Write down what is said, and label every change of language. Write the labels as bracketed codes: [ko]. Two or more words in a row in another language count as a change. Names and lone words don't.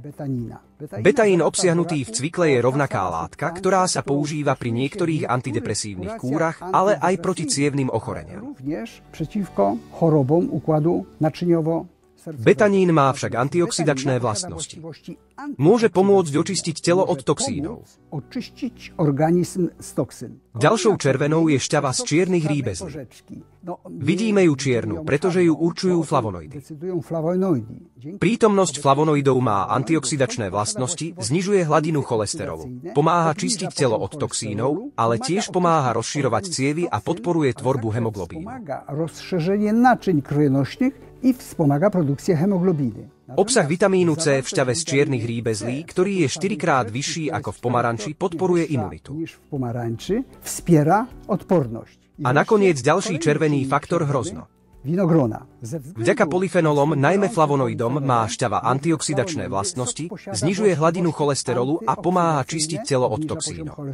[sk] Betaín obsiahnutý v cvikle je rovnaká látka, ktorá sa používa pri niektorých antidepresívnych kúrach, ale aj proti cievnym ochoreniam. Betanín má však antioxidačné vlastnosti. Môže pomôcť očistiť telo od toxínov. [pl] Oczyścić organizm z toksyn. [sk] Ďalšou červenou je šťava z čiernych rýbezlí. Vidíme ju čiernu, pretože ju určujú flavonoidy. Prítomnosť flavonoidov má antioxidačné vlastnosti, znižuje hladinu cholesterolu, pomáha čistiť telo od toxínov, ale tiež pomáha rozširovať cievy a podporuje tvorbu hemoglobínu. [pl] Pomága rozszerzenie naczyń krvionośnych i wspomaga produkcję hemoglobiny. [sk] Obsah vitamínu C v šťave z čiernych rýbezlí, ktorý je 4-krát vyšší ako v pomaranči, podporuje imunitu. A nakoniec ďalší červený faktor hrozno. Vďaka polyfenolom, najmä flavonoidom, má šťava antioxidačné vlastnosti, znižuje hladinu cholesterolu a pomáha čistiť telo od toxínov.